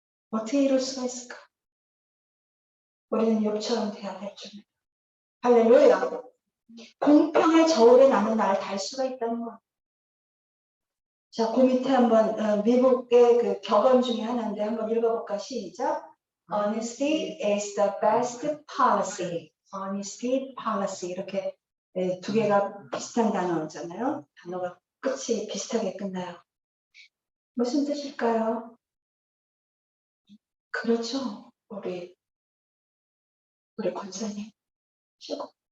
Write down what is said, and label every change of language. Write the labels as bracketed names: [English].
[Korean] 어떻게 이럴 수가 있을까? 우리는 욥처럼 돼야 될 줄입니다. 할렐루야. 공평의 저울에 나는 나를 달 수가 있다는 거. 자, 그 밑에 한번 미국의 그 격언 중에 하나인데 한번 읽어볼까? 시작. [English] Honesty is the best policy. [Korean] Honesty, policy 이렇게 두 개가 비슷한 단어잖아요. 단어가 끝이 비슷하게 끝나요. 무슨 뜻일까요? 그렇죠. 우리 권사님 최고.